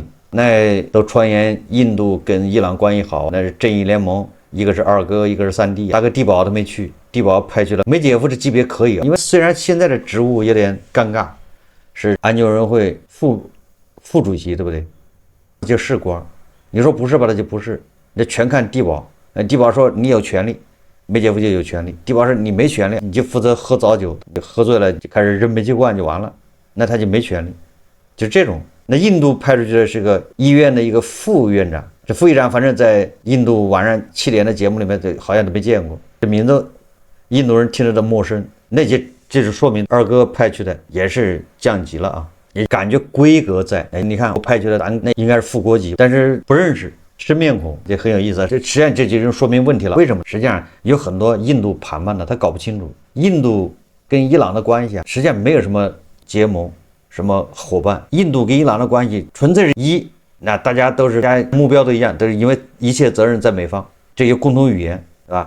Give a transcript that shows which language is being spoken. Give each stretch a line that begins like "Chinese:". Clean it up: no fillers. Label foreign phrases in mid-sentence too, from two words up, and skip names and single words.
Chinese: 那都傳言印度跟伊朗關係好，那是正義聯盟，一個是二哥，一個是三弟，大哥地保都沒去，地保派去了。梅杰夫這級別可以啊，因為雖然現在的職務有點尷尬，是安全委員會副主席，對不對？就是官，你說不是吧，他就不是，那全看地保。地保說你有權利，梅杰夫就有權利；地保說你没權利，你就負責喝早酒，喝醉了就開始扔煤氣罐就完了，那他就沒權利，就這種。那印度派出去的是個醫院的一個副院長，這副院長反正在印度晚上7點的節目裡面好像都沒見過，這名字印度人聽着都陌生，那就說明二哥派去的也是降級了啊，也感覺規格在。哎，你看我派去的咱那應該是副國級，但是不認識生面孔，也很有意思啊。這實際上這就說明問題了，為什麼？實際上有很多印度盤判的他搞不清楚，印度跟伊朗的關係啊，實際上沒有什麼結盟。什麼夥伴？印度跟伊朗的關係純粹是一，那大家都是目標都一樣，都是因為一切責任在美方，這有共同語言，對吧？